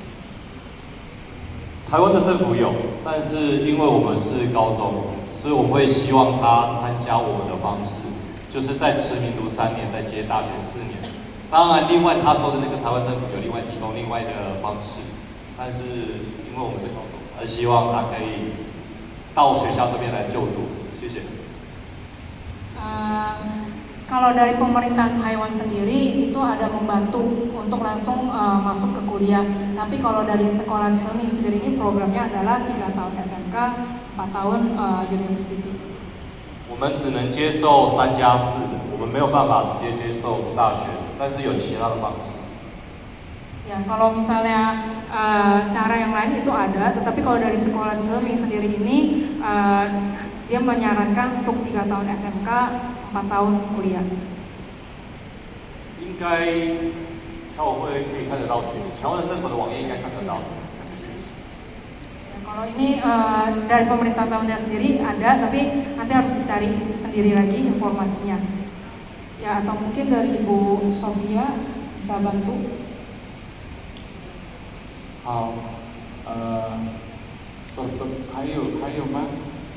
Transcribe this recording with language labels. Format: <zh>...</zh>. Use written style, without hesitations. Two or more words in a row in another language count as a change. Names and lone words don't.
<zh>台湾的政府有，但是因为我们是高中，所以我们会希望他参加我们的方式，就是在慈明读3年，再接大学4年。当然，另外他说的那个台湾政府有另外提供另外的方式，但是因为我们是高中，而希望他可以到学校这边来就读。谢谢。</zh> <id>Kalau dari pemerintahan Taiwan sendiri itu ada membantu untuk langsung masuk ke kuliah. Tapi kalau dari sekolah seni sendiri ini programnya adalah 3 tahun SMK, 4 tahun university.</id> <zh>我们只能接受3+4的，我们没有办法直接接受大学，但是有其他的方式。</zh> <id>Ya, kalau misalnya cara yang lain itu ada, tetapi kalau dari sekolah seni sendiri ini dia menyarankan untuk 3 tahun SMK, 4 tahun kuliah.</id> <zh>应该侨委会可以看得到讯息，台湾的政府的网页应该看得到这个讯息。</zh> <id>Kalau ini dari pemerintah Taiwan sendiri ada, tapi nanti harus dicari sendiri lagi informasinya. Ya, atau mungkin dari Ibu Sofia bisa bantu.</id> <zh>好，还有吗？</zh>